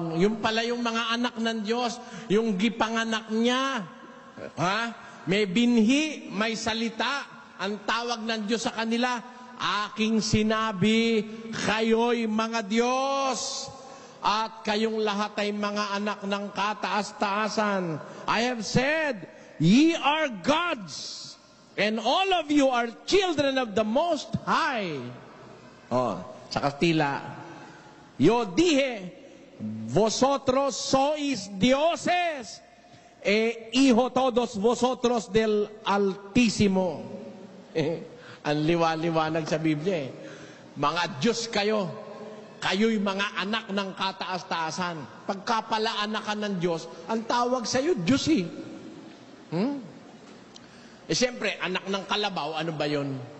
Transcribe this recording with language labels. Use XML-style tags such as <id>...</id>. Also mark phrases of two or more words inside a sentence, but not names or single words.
<tl>Yung pala yung mga anak ng Diyos, yung gipanganak niya. May binhi, may salita. Ang tawag ng Diyos sa kanila, aking sinabi, kayo'y mga Diyos, at kayong lahat ay mga anak ng kataas-taasan.</tl> <en>I have said, ye are gods, and all of you are children of the Most High.</en> <tl>Sa Kastila,</tl> <es>yo dije, vosotros sois dioses, hijo todos vosotros del Altísimo.</es> <tl>Ang liwanag sa Biblia Mga Diyos kayo. Kayo'y mga anak ng kataas-taasan. Pagka pala anak ka ng Diyos, ang tawag sa iyo, Diyos siyempre, anak ng kalabaw, ano ba yun?</tl>